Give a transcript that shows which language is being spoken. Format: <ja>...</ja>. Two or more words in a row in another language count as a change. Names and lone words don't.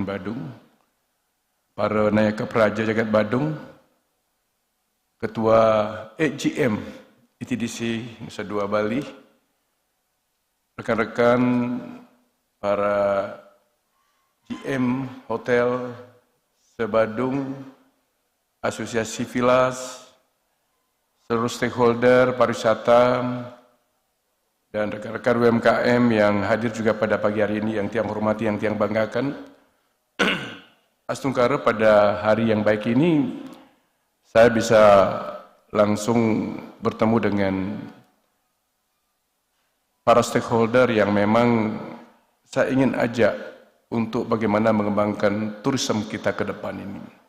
<id>Badung, para Nayaka Praja Jagat Badung, Ketua EGM ITDC Nusa Dua Bali, rekan-rekan para GM Hotel Sebadung, Asosiasi Vilas, seluruh stakeholder pariwisata, dan rekan-rekan UMKM yang hadir juga pada pagi hari ini, yang tiang hormati, yang tiang banggakan. Astungkara pada hari yang baik ini, saya bisa langsung bertemu dengan para stakeholder yang memang saya ingin ajak untuk bagaimana mengembangkan turisme kita ke depan ini.</id>